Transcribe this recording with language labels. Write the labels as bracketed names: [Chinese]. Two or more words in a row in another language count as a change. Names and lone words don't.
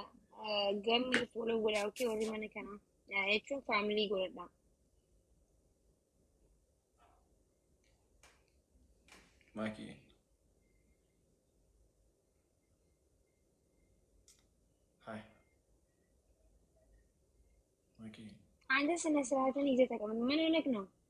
[Oromo] Gamni follow godha. Okay, warri mana kanaa jechuun family godhadha. ማኪ ሃይ ማኪ [Amharic] አንተ ስነ ስርዓትን ይዘህ ተቀመጥ። ምን ሆነህ ነው?